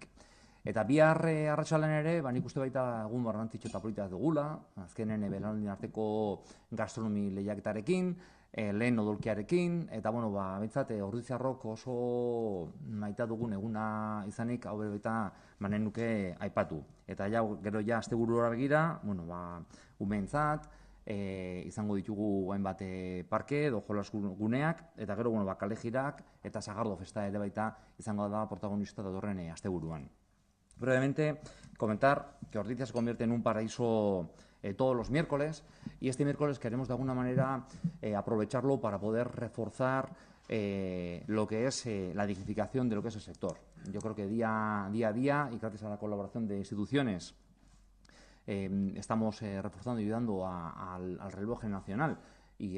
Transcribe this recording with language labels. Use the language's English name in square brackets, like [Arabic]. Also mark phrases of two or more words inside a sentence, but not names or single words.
[Basque] Eta bihar arratsaldean ere, nik uste baita egun garrantzitsu eta politak dugula, azkenen belaunaldien arteko gastronomi lehiaketarekin, lehen odolkiarekin, eta bintzat Ordiziarrok oso maita dugun eguna izanik hau baita manen nuke aipatu. Eta gero asteburura begira, umeentzat, izango ditugu hainbat parke edo jolas guneak, eta gero kale jirak eta Sagardo festa ere baita izango da protagonista datorren asteburuan. [Spanish] Brevemente, comentar que Ordizia se convierte en un paraíso todos los miércoles, y este miércoles queremos de alguna manera aprovecharlo para poder reforzar lo que es la dignificación de lo que es el sector. Yo creo que día a día, y gracias a la colaboración de instituciones, estamos reforzando y ayudando al relevo generacional y